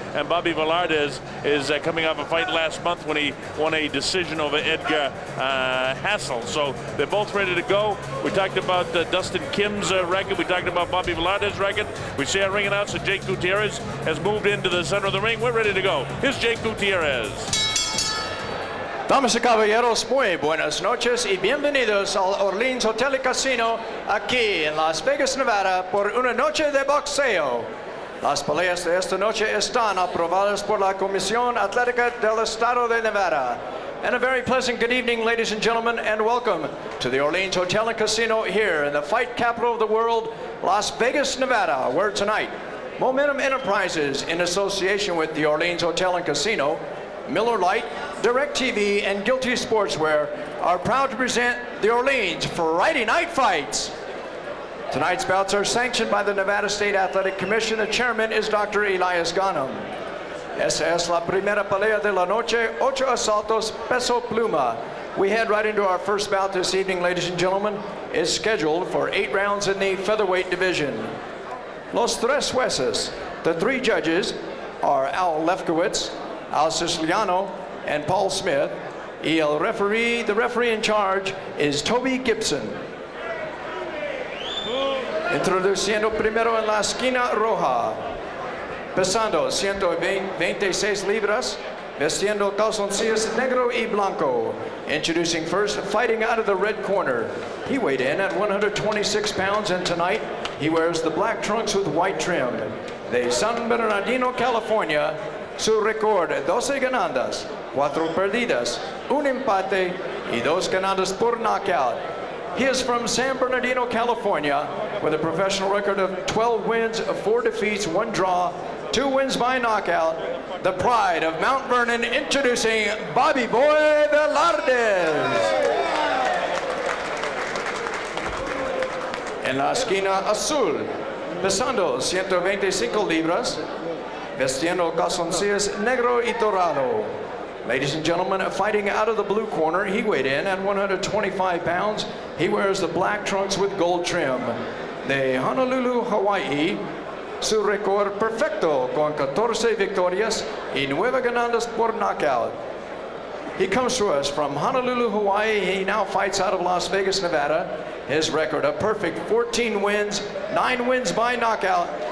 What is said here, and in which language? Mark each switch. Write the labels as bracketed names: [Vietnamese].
[English] And Bobby Velardez is coming off a fight last month when he won a decision over Edgar Hassel. So they're both ready to go. We talked about Dustin Kim's record. We talked about Bobby Velardez's record. We see our ring announcer, Jake Gutierrez, has moved into the center of the ring. We're ready to go. Here's Jake Gutierrez. [Spanish] Damas y caballeros, muy buenas noches y bienvenidos al Orleans Hotel y Casino aquí en Las Vegas, Nevada, por una noche de boxeo. Las peleas de esta noche están aprobadas por la Comisión Atlética del Estado de Nevada. [English] And a very pleasant good evening, ladies and gentlemen, and welcome to the Orleans Hotel and Casino here in the fight capital of the world, Las Vegas, Nevada, where tonight Momentum Enterprises, in association with the Orleans Hotel and Casino, Miller Lite, DirecTV, and Guilty Sportswear, are proud to present the Orleans Friday Night Fights. Tonight's bouts are sanctioned by the Nevada State Athletic Commission. The chairman is Dr. Elias Ghanem. [Spanish] Esa es la primera pelea de la noche, 8 asaltos, peso pluma. [English] We head right into our first bout this evening, ladies and gentlemen. It's scheduled for 8 rounds in the featherweight division. [Spanish] Los tres jueces, [English] the 3 judges, are Al Lefkowitz, Al Siciliano, and Paul Smith. [Spanish] Y el referee, [English] the referee in charge, is Toby Gibson. [Spanish] Introduciendo primero en la esquina roja, pesando 126 libras, vestiendo calzoncillos negro y blanco. [English] Introducing first, fighting out of the red corner. He weighed in at 126 pounds, and tonight he wears the black trunks with white trim. [Spanish] De San Bernardino, California, su récord 12 ganadas, 4 perdidas, un empate y 2 ganadas por knockout. [English] He is from San Bernardino, California, with a professional record of 12 wins, 4 defeats, 1 draw, 2 wins by knockout. The pride of Mount Vernon, introducing Bobby Boy Velardez. [Spanish] En la esquina azul, pesando 125 libras, vestiendo calzoncillos negro y dorado. [English] Ladies and gentlemen, fighting out of the blue corner, he weighed in at 125 pounds. He wears the black trunks with gold trim. [Spanish] De Honolulu, Hawaii, su récord perfecto con 14 victorias y 9 ganadas por knockout. [English] He comes to us from Honolulu, Hawaii. He now fights out of Las Vegas, Nevada. His record, a perfect 14 wins, 9 wins by knockout.